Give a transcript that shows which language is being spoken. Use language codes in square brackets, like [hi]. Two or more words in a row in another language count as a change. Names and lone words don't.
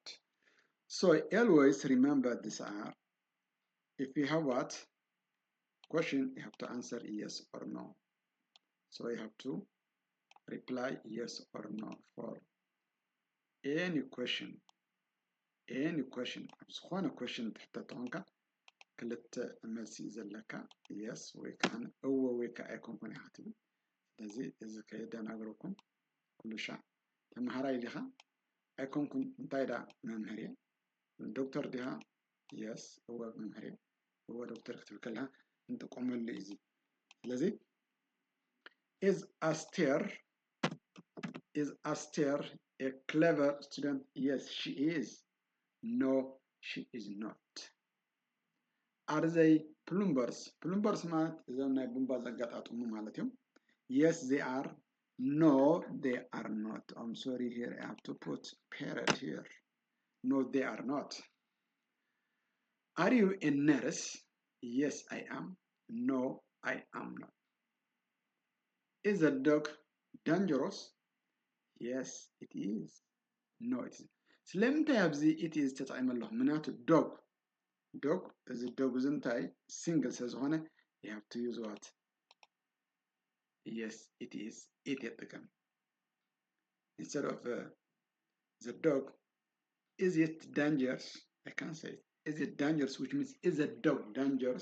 [en] So always remember this are. If you have what? Question, you have to answer yes or no. So you have to reply yes or no for any question. Any question. [ti] ዝኾነ question ትሕተተኾንካ ክልተ መልሲ ዘለካ yes ወይ ከዓ እዎ ወይ ከዓ ኣይኮንኩን ኢኻ ትብል። ስለዚ እዚ ከየደናግረኩም ኩሉ ሻዕ ተምሃራይ ዲኻ ኣይኮንኩን እንታይ ዳ መምህር እየ ዶክተር ዲኻ yes እዎ መምህር እየ እዎ ዶክተር ክትብል ከለካ እንጥቀመሉ እዩ። ስለዚ [en] is Aster a clever student? Yes, she is. No, she is not. Are they plumbers? Plumbers [ti] ማለት እዞም ናይ ቡንባ ዘጋጣጥሙ ማለት እዮም። [en] Yes, they are. No, they are not. I'm sorry here. I have to put period here. No, they are not. Are you a nurse? Yes, I am. No, I am not. Is the dog dangerous? Yes, it is. No, it is. [ti] ስለምንታይ ኣብዚ [en] it is [ti] ተጠቂመ ኣለኹ ምክንያቱ dog እዚ dog እዚ እንታይ single ስለዝኾነ [en] you have to use what? Yes, it is. It የጥቀም instead of the dog. Is it dangerous? I can't say it. Is it dangerous, which means is the dog dangerous?